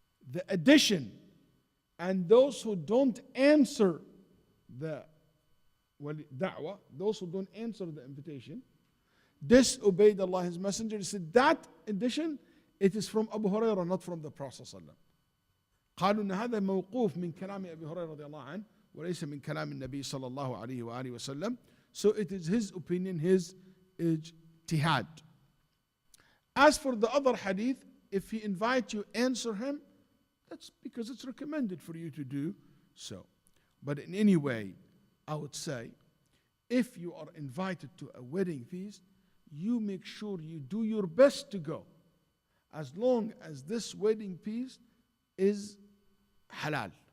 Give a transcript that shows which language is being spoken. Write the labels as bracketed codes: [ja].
[en] The addition, and those who don't answer the da'wah, those who don't answer the invitation, disobeyed Allah, His Messenger. He said that addition, it is from Abu Hurairah, not from the Prophet sallallahu alaihi wasallam. [ar] قالوا ان هذا موقوف من كلام ابي هريره رضي الله عنه وليس من كلام النبي صلى الله عليه واله وسلم. [en] So it is his opinion, his ijtihad. As for the other hadith, if he invites you, answer him. That's because it's recommended for you to do so. But in any way, I would say, if you are invited to a wedding feast, you make sure you do your best to go, as long as this wedding feast is halal.